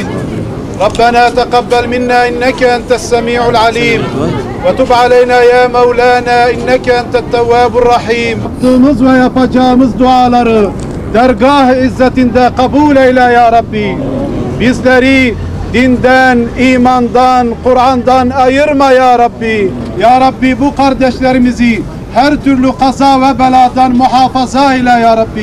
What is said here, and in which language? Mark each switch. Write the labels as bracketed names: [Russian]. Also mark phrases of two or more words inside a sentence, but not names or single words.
[Arabic] ربنا تقبل منا إنك أنت السميع العليم وتب علينا يا مولانا إنك أنت التواب الرحيم. [Turkish] Yaptığımız ve yapacağımız duaları dergah-ı izzetinde kabul eyle [Arabic] يا ربي. [Turkish] Bizleri dinden, imandan, Kur'an'dan ayırma [Arabic] يا ربي. يا ربي, [Turkish] bu kardeşlerimizi her türlü kaza ve beladan muhafaza eyle [Arabic] يا ربي.